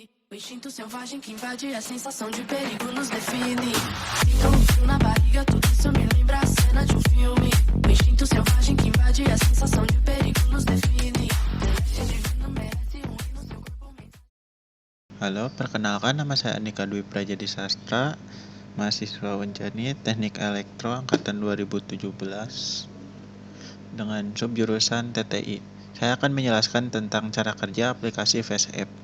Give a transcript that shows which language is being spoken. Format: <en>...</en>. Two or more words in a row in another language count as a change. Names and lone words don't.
<pt>O instinto selvagem que invade a sensação de perigo nos define. Sinto um frio na barriga, tudo isso me lembra a cena de um filme. O instinto selvagem que invade a sensação de perigo nos define. Celeste divino merece um hino, seu corpo mental.</pt> <id>Halo, perkenalkan nama saya Andika Dwi Prajadi Sastra, mahasiswa Unjani Teknik Elektro angkatan 2017 dengan subjurusan TTI. Saya akan menjelaskan tentang cara kerja aplikasi FaceApp.</id>